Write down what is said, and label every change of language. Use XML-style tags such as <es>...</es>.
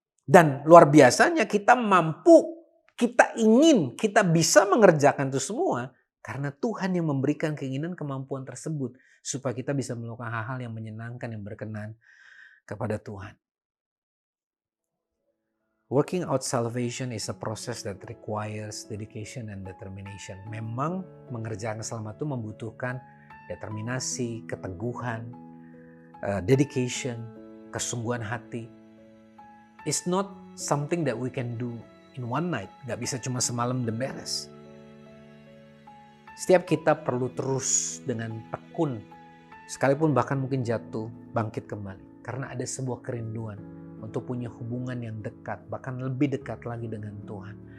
<id>Dan luar biasanya kita mampu, kita ingin, kita bisa mengerjakan itu semua karena Tuhan yang memberikan keinginan kemampuan tersebut supaya kita bisa melakukan hal-hal yang menyenangkan, yang berkenan kepada Tuhan.</id> <en>Working out salvation is a process that requires dedication and determination.</en> <id>Memang mengerjakan keselamatan itu membutuhkan determinasi, keteguhan, dedication, kesungguhan hati.</id> <en>It's not something that we can do in one night.</en> <id>Gak bisa cuma semalam dan beres. Setiap kita perlu terus dengan tekun, sekalipun bahkan mungkin jatuh, bangkit kembali. Karena ada sebuah kerinduan untuk punya hubungan yang dekat, bahkan lebih dekat lagi dengan Tuhan.</id>